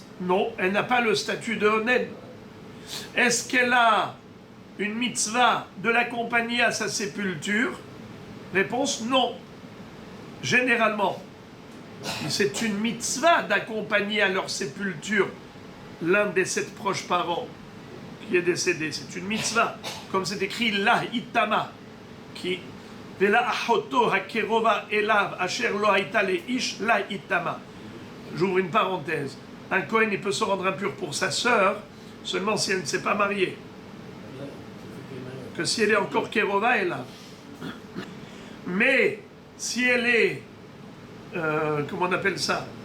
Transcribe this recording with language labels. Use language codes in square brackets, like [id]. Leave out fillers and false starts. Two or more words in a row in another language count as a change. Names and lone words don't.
[fr] Non, elle n'a pas le statut de onen. Est-ce qu'elle a une mitzvah de l'accompagner à sa sépulture? Réponse non. Généralement, c'est une mitzvah d'accompagner à leur sépulture l'un des 7 proches parents qui est décédé. C'est une mitzvah, comme c'est écrit [he] לה יטמא כי ולאחתו הקרובה אליו אשר לא היתה לאיש לה יטמא. [fr] J'ouvre une parenthèse. Un Kohen, il peut se rendre impur pour sa sœur seulement si elle ne s'est pas mariée. Que si elle est encore [he] קרובה אליו. [fr] Mais si elle est comment on appelle ça?